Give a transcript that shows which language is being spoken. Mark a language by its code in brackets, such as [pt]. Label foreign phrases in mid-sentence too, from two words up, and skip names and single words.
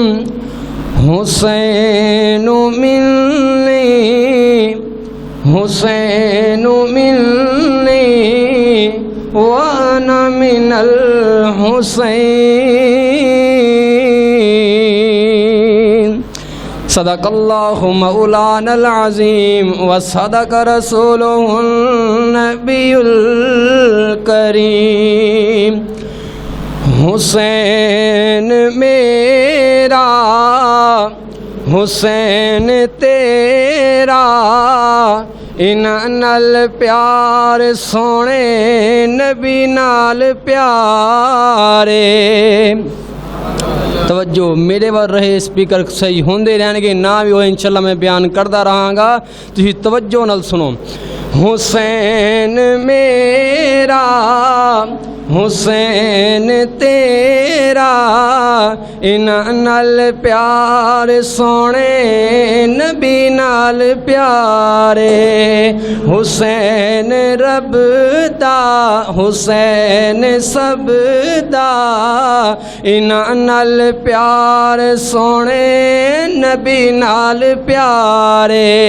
[ar] حسین منی وانا من الحسین صدق اللہ مولانا العظیم وصدق رسولہ النبی [pa] الکریم حسین میرا حسین تیرا انہاں نال پیار سونے نبی نال پیارے توجہ میرے بار رہے اسپیکر صحیح ہوندے رہن گے نہ بھی وہ انشاءاللہ میں بیان کردا رہاں گا تسی توجہ نال سنو حسین میرا حسین تیرا انہاں نال پیار سونے نبی نال پیارے حسین رب دا حسین سب دا انہاں نال پیار سونے نبی نال پیارے